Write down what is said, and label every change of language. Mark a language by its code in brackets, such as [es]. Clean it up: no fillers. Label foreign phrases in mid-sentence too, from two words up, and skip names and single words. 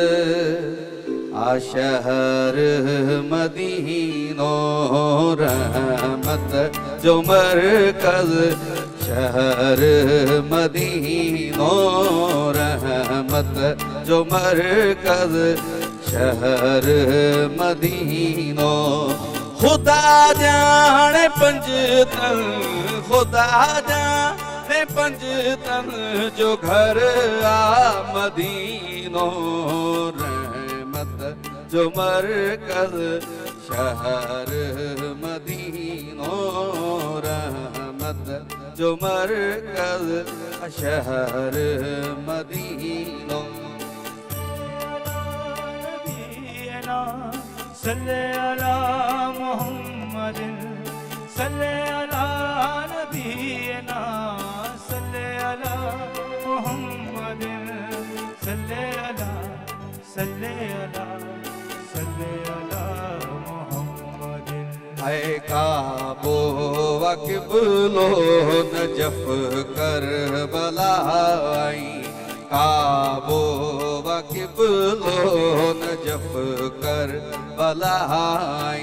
[sd] शहर मदीनो, रहमत जो मरकज़ शहर मदीनो, रहमत जो मरकज़ शहर मदीनो। खुदा जाने पंजतन, खुदा जाने पंजतन जो घर आ मदीनो, रहमत जो मरकज़ शहर मदीनो, रहमत जो मरकज़ शहर मदीनो। [ar] صلِّ على محمد، صلِّ على نبينا، صلِّ على محمد، صلِّ على، صلِّ على، صلِّ على محمد. [sd] ऐ काबो वक़िबलो नजफ करबला आई, काबो वक़िबलो नजफ करबला आई।